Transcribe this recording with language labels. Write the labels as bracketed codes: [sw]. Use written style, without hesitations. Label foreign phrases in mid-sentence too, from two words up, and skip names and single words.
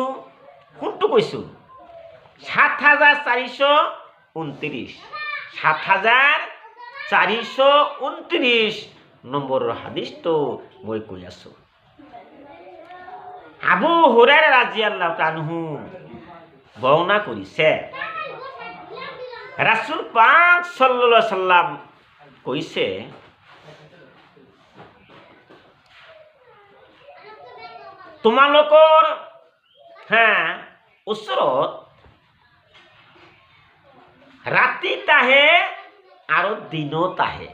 [as] কোনটো কৈছোঁ? ৭,৪২৯ ৭,৪২৯ নম্বৰৰ হাদিছটো মই কৈ আছোঁ। আবু হুৰায়ৰা [ar] رضي الله عنه [as] বৰ্ণনা কৰিছে, ৰাসূল পাক [ar] صلى الله عليه وسلم [as] কৈছে, তোমালোকৰ ওচৰত ৰাতিত আহে আৰু দিনত আহে।